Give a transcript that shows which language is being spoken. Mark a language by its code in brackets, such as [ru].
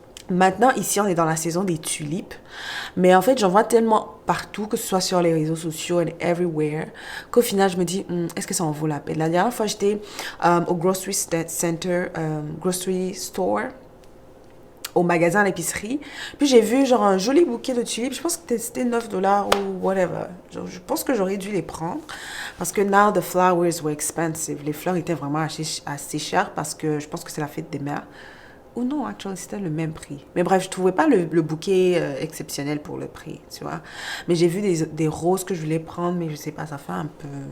[fr] Maintenant, ici, on est dans la saison des tulipes. Mais en fait, j'en vois tellement partout, que ce soit sur les réseaux sociaux [en] and everywhere, [fr] qu'au final, je me dis, est-ce que ça en vaut la peine? La dernière fois, j'étais au [en] grocery center, grocery store, [fr] au magasin à l'épicerie. Puis j'ai vu genre un joli bouquet de tulipes. Je pense que c'était 9 dollars ou [en] whatever. [fr] Je pense que j'aurais dû les prendre. Parce que [en] now the flowers were expensive. [fr] Les fleurs étaient vraiment assez chères parce que je pense que c'est la fête des mères. Ou non, [en] actually, [fr] c'était le même prix. Mais bref, je trouvais pas le bouquet exceptionnel pour le prix, tu vois. Mais j'ai vu des roses que je voulais prendre, mais je sais pas, ça fait un peu...